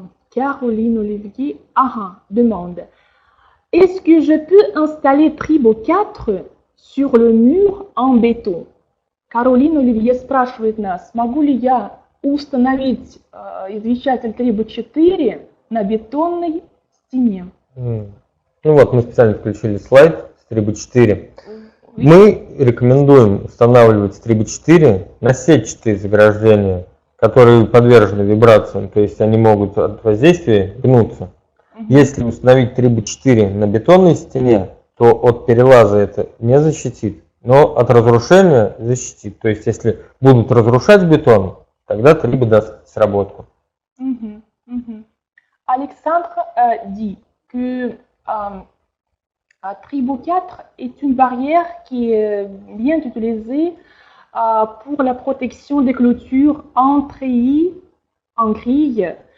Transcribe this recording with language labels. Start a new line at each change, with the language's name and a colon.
French: Caroline Olivier demande: est-ce que je peux installer Tribo 4 sur le mur en béton?
Russian: Caroline Olivier спрашивает нас, могу ли я установить извещатель Tribo 4 на бетонной стене? Ну вот, мы специально включили слайд с Tribo 4. Мы рекомендуем устанавливать Tribo 4 на сетчатые заграждения, которые подвержены вибрациям, то есть они могут от воздействия гнуться. Если установить Tribo 4 на бетонной стене, то от перелаза это не защитит, но от разрушения защитит. То есть если будут разрушать бетон, тогда Tribo даст сработку.
French: Alexandre dit que Tribo 4 est une barrière qui est bien utilisée pour la protection des clôtures en treillis, en grille.